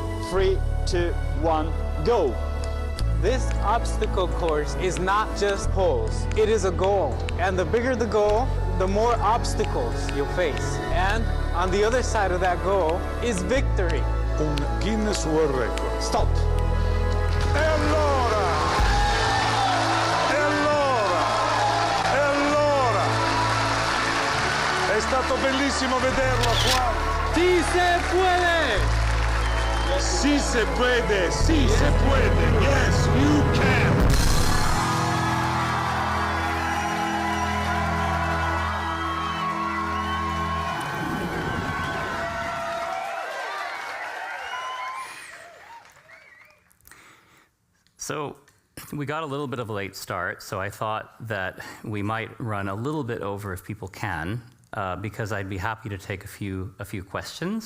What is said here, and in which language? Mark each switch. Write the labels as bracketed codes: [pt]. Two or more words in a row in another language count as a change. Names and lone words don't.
[en] 3, 2, 1, go! This obstacle course is not just poles, it is a goal. And the bigger the goal, the more obstacles you'll face. And on the other side of that goal is victory. Un Guinness World Record. Stop. [it] E allora! È stato bellissimo vederlo qua. [es] ¡Sí se puede! Sí se puede, sí se puede. [en] Yes, you can. So we got a little bit of a late start, so I thought that we might run a little bit over if people can, because I'd be happy to take a few questions.